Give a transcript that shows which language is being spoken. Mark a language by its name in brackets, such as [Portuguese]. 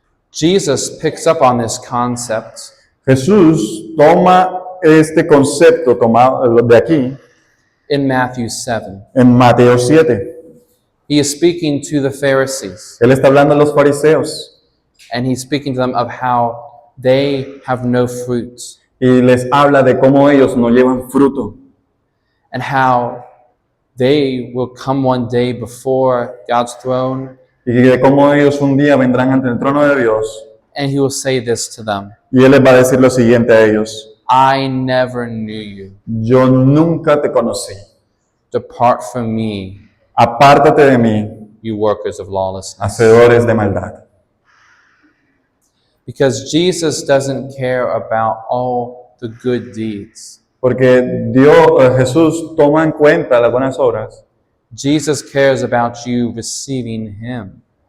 [English] Jesus picks up on this concept [Spanish] Jesús toma este concepto tomado de aquí [English] in Matthew 7. [Spanish] en Mateo 7. [English] He is speaking to the Pharisees, [Spanish] Él está hablando a los fariseos [English] and he's speaking to them of how they have no fruit, [Spanish] y les habla de cómo ellos no llevan fruto [English] and how they will come one day before God's throne, [Spanish] y de cómo ellos un día vendrán ante el trono de Dios [English] and He will say this to them: [Spanish] y Él les va a decir lo siguiente a ellos: [English] I never knew you. [Spanish] yo nunca te conocí, [English] Depart from me, [Spanish] apártate de mí, [English] you workers of lawlessness. [Spanish] hacedores de maldad. [English] Because Jesus doesn't care about all the good deeds. [Spanish] Porque Jesús toma en cuenta las buenas obras, [English] Jesus cares about you receiving Him.